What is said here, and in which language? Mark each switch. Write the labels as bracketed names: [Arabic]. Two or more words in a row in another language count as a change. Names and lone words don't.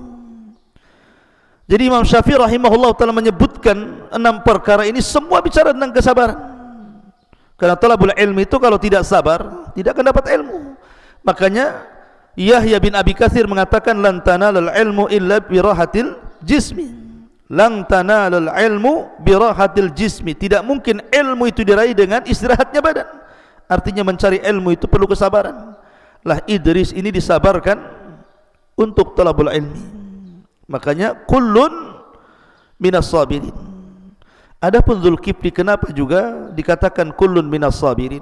[Indonesian] Jadi Imam Syafi'i [Arabic] رحمه الله تعالى [Indonesian] menyebutkan 6 perkara ini semua bicara tentang kesabaran. Karena [Arabic] طلب العلم [Indonesian] itu kalau tidak sabar tidak akan dapat ilmu. Makanya Yahya bin Abi Katsir mengatakan [Arabic] لن تنال العلم إلا براحة الجسم. لن تنال العلم براحة الجسم. [Indonesian] Tidak mungkin ilmu itu diraih dengan istirahatnya badan. Artinya mencari ilmu itu perlu kesabaran. Lah Idris ini disabarkan untuk [Arabic] طلب العلم. [Indonesian] Makanya [Arabic] كل من الصابرين. [Indonesian] Adapun Dzulkifli kenapa juga dikatakan [Arabic] كل من الصابرين?